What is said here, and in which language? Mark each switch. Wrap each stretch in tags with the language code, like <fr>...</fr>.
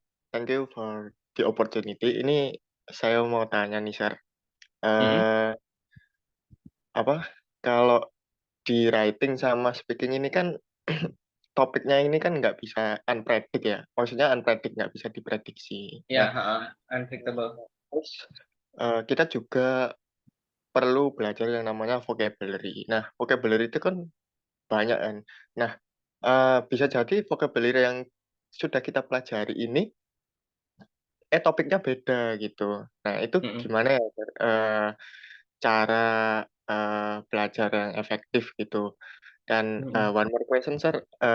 <en>Thank you for the opportunity.</en> <id>Ini saya mau tanya nih, Sir. Apa kalau di writing sama speaking ini kan topiknya ini kan nggak bisa unpredict ya. Maksudnya unpredict, nggak bisa diprediksi. Ya, Nah,</id> <en>unpredictable.</en> <id>terus kita juga perlu belajar yang namanya vocabulary. Nah, vocabulary itu kan banyak kan. Nah, bisa jadi vocabulary yang sudah kita pelajari ini, topiknya beda gitu. Nah, itu gimana ya, Sir, cara belajar yang efektif gitu. Dan</id> <en>one more question, Sir.</en>